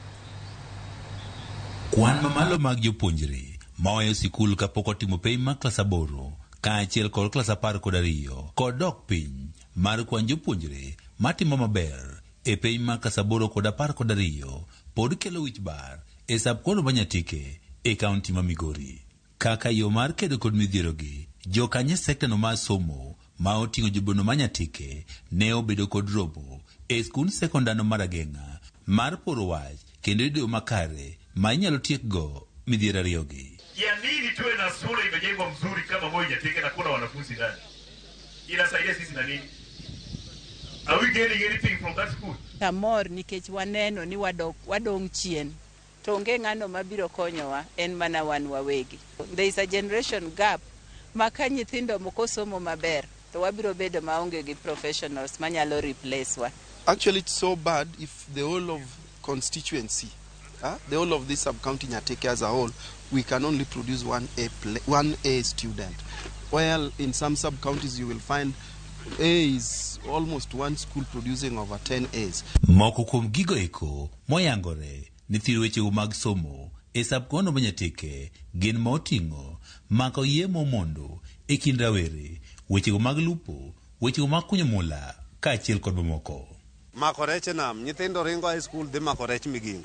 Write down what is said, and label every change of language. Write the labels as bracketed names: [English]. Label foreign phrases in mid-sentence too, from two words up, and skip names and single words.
[Luo (Kenya and Tanzania)] Kwan mamalo mag jopuonjre maoyo sikul kapok otimo penj mar klas 8 kaachiel kod klas 12 kod dok piny mar kwan jopuonjre matimo maber e penj mar klas 8 kod 12 pod kelo wich bar e sub-county ma Nyatike e kaunti ma Migori. Kaka yo mar kedo kod midhierogi, jokanye sekta no mar somo ma oting'o jobono ma Nyatike ne obedo kod robo e skul sekondano mar Ageng'a mar poro wach kendo yudo makare ma inyalo tiekgo midhiero ariyogi. [Swahili] Ya nini tuwe na shule imejengwa mzuri kama moja Nyatike na kuna wanafunzi ndani? Inasaidia sisi na nini? [English] Are we getting anything from that school? [Luo (Kenya and Tanzania)] Kamor nikech waneno ni wadong chien. To onge ng'ano mabiro konyowa en mana wan wawegi. [English] There is a generation gap. [Luo (Kenya and Tanzania)] Maka nyithindo moko somo maber to wabiro bedo maonge gi professionals manyalo replace wa. [English] Actually, it's so bad if the whole of constituency, the whole of this sub-county Nyatike as a whole, we can only produce one A student. While in some sub-counties you will find A is almost one school producing over 10 A's. [Luo (Kenya and Tanzania)] Moko kuom gigo eko moyangore ni thiro weche mag somo e sub-county ma Nyatike gin moting'o mako yemo mondo e kind rawere, weche mag lupo, weche mag kunyo mula kaachiel kod moko. Mako rech nam, nyithindo ringo [English] high school [Luo (Kenya and Tanzania)] dhi mako rech Migingo.